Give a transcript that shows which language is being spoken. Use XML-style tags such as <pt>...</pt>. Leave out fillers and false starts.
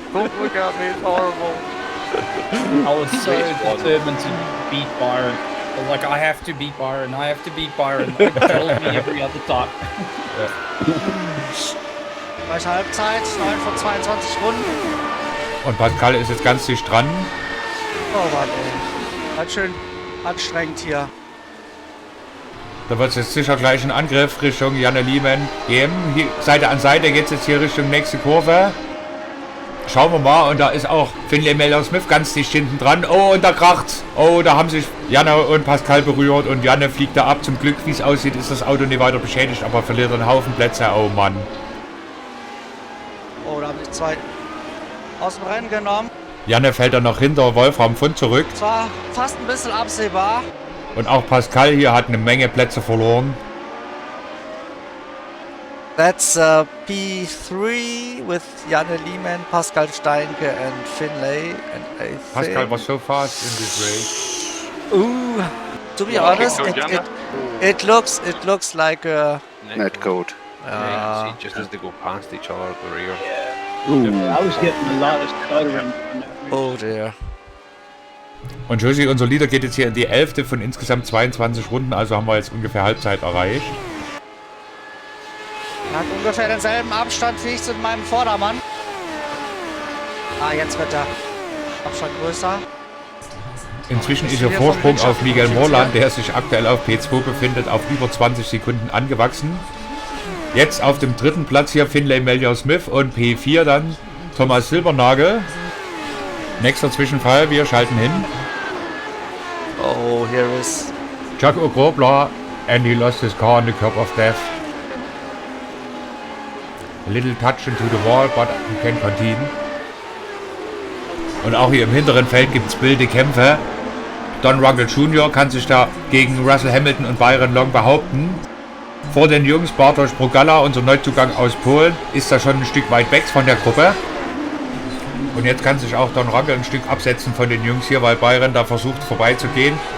<en>Don't look at me, it's horrible. I was so determined to beat Byron. I was like, I have to beat Byron, I have to beat Byron. He killed me every other time.</en> <de>Gleich Halbzeit, 9 von 22 Runden. Und Pascal ist jetzt ganz dicht dran. Oh Mann, ey. Ganz schön anstrengend hier. Da wird es jetzt sicher gleich einen Angriff Richtung Janne Liemann geben. Hier, Seite an Seite geht es jetzt hier Richtung nächste Kurve. Schauen wir mal, und da ist auch Finlay Miller-Smith ganz dicht hinten dran. Oh, und da kracht's. Oh, da haben sich Janne und Pascal berührt und Janne fliegt da ab. Zum Glück, wie es aussieht, ist das Auto nicht weiter beschädigt, aber verliert einen Haufen Plätze. Oh Mann. Oh, da haben sich zwei aus dem Rennen genommen. Janne fällt dann noch hinter Wolfram Fund zurück. Das war fast ein bisschen absehbar. Und auch Pascal hier hat eine Menge Plätze verloren.</de> <en>That's P3 with Janne Liemann, Pascal Steinke and Finlay. And I think... Pascal was so fast in this race. Ooh, to be honest, it looks like a netcode. Yeah, just as they go past each other at the rear. I was getting a lot of stuttering. Oh dear.</en> <de>Und Josie, unser Leader geht jetzt hier in die 11. von insgesamt 22 Runden, also haben wir jetzt ungefähr Halbzeit erreicht. Er hat ungefähr denselben Abstand wie ich zu meinem Vordermann. Ah, jetzt wird der Abstand größer. Inzwischen ist ihr Vorsprung auf Miguel Morland, der sich aktuell auf P2 befindet, auf über 20 Sekunden angewachsen. Jetzt auf dem dritten Platz hier Finlay Miller-Smith und P4 dann Thomas Silbernagel. Nächster Zwischenfall, wir schalten hin.</de> <en>Oh, here is Jaco Grobler, and he lost his car on the curb of death. A little touch into the wall, but he can continue.</en> <de>Und auch hier im hinteren Feld gibt es wilde Kämpfe. Don Rangel Jr. kann sich da gegen Russell Hamilton und Byron Long behaupten. Vor den Jungs Bartosz Brugala, unser Neuzugang aus Polen, ist da schon ein Stück weit weg von der Gruppe. Und jetzt kann sich auch Don Rangel ein Stück absetzen von den Jungs hier, weil Byron da versucht vorbeizugehen.</de>